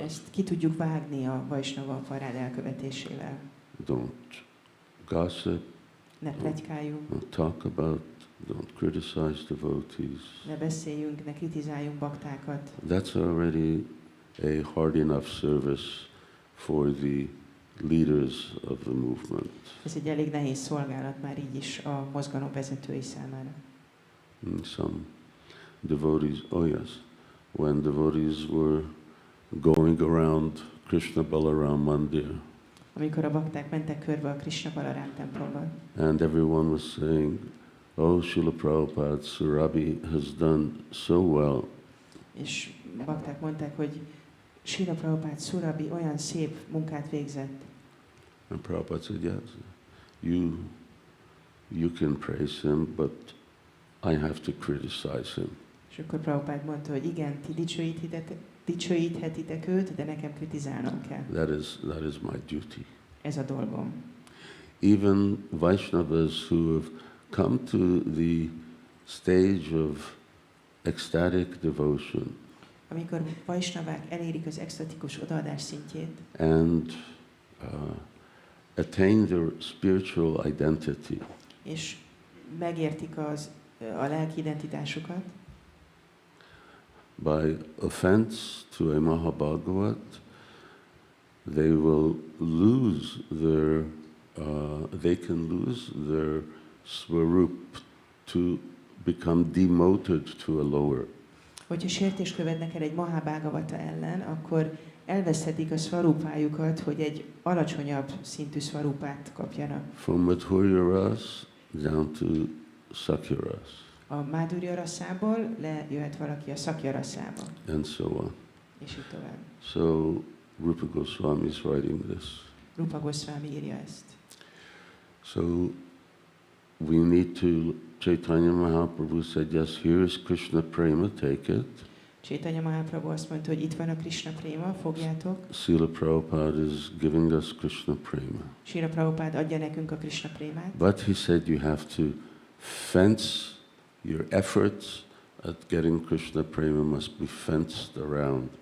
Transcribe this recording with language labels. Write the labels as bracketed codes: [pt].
[hu] Ezt ki tudjuk vágni a Vaisnava aparád elkövetésével. [en] Don't gossip, [hu] Ne pletykáljunk, [en] don't talk about, don't criticize devotees. [hu] ne beszéljünk, ne kritizáljunk baktákat. [en] That's already a hard enough service for the leaders of the movement. [hu] Ez egy elég nehéz szolgálat már így is a mozgalom vezetői számára. [en] And some devotees, oh yes, when devotees were going around Krishna Balaram Mandir, [hu] Amikor a bakták mentek körbe a Krishna Balaram templomban, [en] and everyone was saying, oh, Srila Prabhupada, Surabi has done so well. [hu] és bakták mondták, hogy Srila Prabhupada Surabi olyan szép munkát végzett. [en] And Prabhupada said, yes, you can praise him, but I have to criticize him. [hu] És akkor Prabhupada mondta, hogy igen, ti dicsőíthetitek őt, de nekem kritizálnom kell. [en] That is my duty. [hu] Ez a dolgom. [en] Even Vaishnavas who have come to the stage of ecstatic devotion [hu] Amikor Vaisnavák elérik az extatikus odaadás szintjét, [en] and attain their spiritual identity, [hu] és megértik a lelki identitásukat, [en] by offense to a Mahabhagavat, they will lose their, they can lose their swarup to become demoted to a lower. [hu] Hogyha sértést követnek el egy Mahabhagavata ellen, akkor elveszthetik a szvarupájukat, hogy egy alacsonyabb szintű szvarupát kapjanak. [en] From Madhurya Ras down to Sakya Ras, [hu] A Mádurja raszából lejöhet valaki a Szakya raszába, [en] and so on. [hu] és így tovább. [en] So Rupa Goswami is writing this. [hu] Rupa Goswami írja ezt. [en] So we need to, Chaitanya Mahaprabhu said, yes, here is Krishna Prema, take it. [hu] Chaitanya Mahaprabhu azt mondta, hogy itt van a Krishna Prema, fogjátok. [en] Srila Prabhupada is giving us Krishna Prema. [hu] Srila Prabhupada adja nekünk a Krishna Prémát. [en] But he said you have to fence your efforts at getting Krishna Prema must be fenced around.